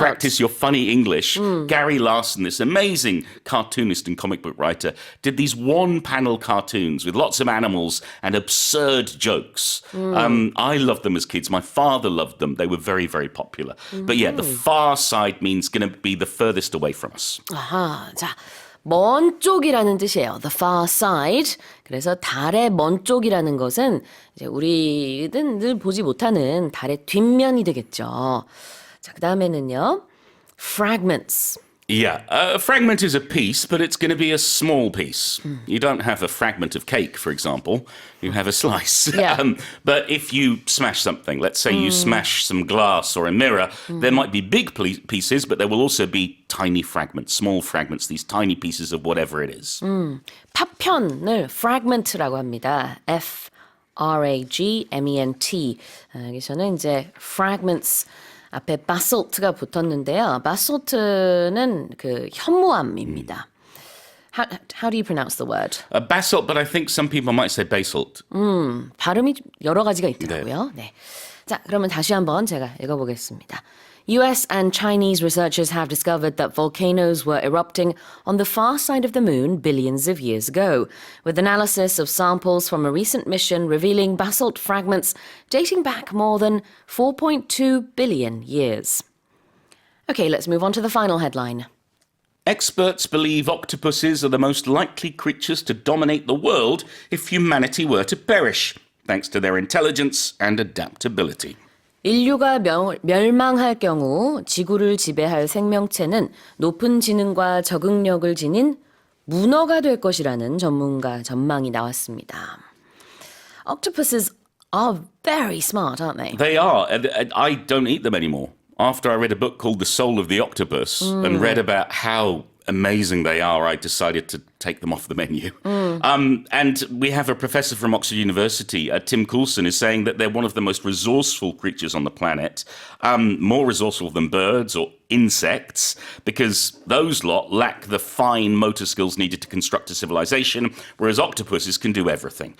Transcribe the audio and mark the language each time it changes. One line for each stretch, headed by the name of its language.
English: practice your funny English, Gary Larson, this amazing cartoonist and comic book writer, did these one-panel cartoons with lots of animals and absurd jokes. I loved them as kids. My father loved them. They were very, very popular. But yeah, the far side means going to be the furthest away from us.
Korean: 아하, 자, 먼 쪽이라는 뜻이에요.
English: The far side.
Korean: 그래서 달의 먼 쪽이라는 것은 이제 우리는 늘 보지 못하는 달의 뒷면이 되겠죠. 자, 그 다음에는요. Fragments.
English: Yeah, a fragment is a piece, but it's going to be a small piece. You don't have a fragment of cake, for example. You have a slice. Yeah. But if you smash something, let's say you smash some glass or a mirror, there might be big pieces, but there will also be tiny fragments, small fragments, these tiny pieces of whatever it is.
Korean: 파편을 fragment라고 합니다. F-R-A-G-M-E-N-T. 여기서는 이제 fragments 앞에 basalt가 붙었는데요. basalt는 그 현무암입니다.
English: How do you pronounce the word? Basalt, but I think some people might say basalt.
Korean: 발음이 여러 가지가 있더라고요. 네. 자, 그러면 다시 한번 제가 읽어보겠습니다.
English: US and Chinese researchers have discovered that volcanoes were erupting on the far side of the moon billions of years ago, with analysis of samples from a recent mission revealing basalt fragments dating back more than 4.2 billion years. Okay, let's move on to the final headline. Experts believe octopuses are the most likely creatures to dominate the world if humanity were to perish, thanks to their intelligence and adaptability.
Korean: 인류가 멸망할 경우 지구를 지배할 생명체는 높은 지능과 적응력을 지닌 문어가 될 것이라는 전문가 전망이 나왔습니다.
English: Octopuses are very smart, aren't they? They are. I don't eat them anymore. After I read a book called The Soul of the Octopus and read about how amazing they are, I decided to take them off the menu. And we have a professor from Oxford University, Tim Coulson, is saying that they're one of the most resourceful creatures on the planet, more resourceful than birds or insects, because those lot lack the fine motor skills needed to construct a civilization, whereas octopuses can do everything.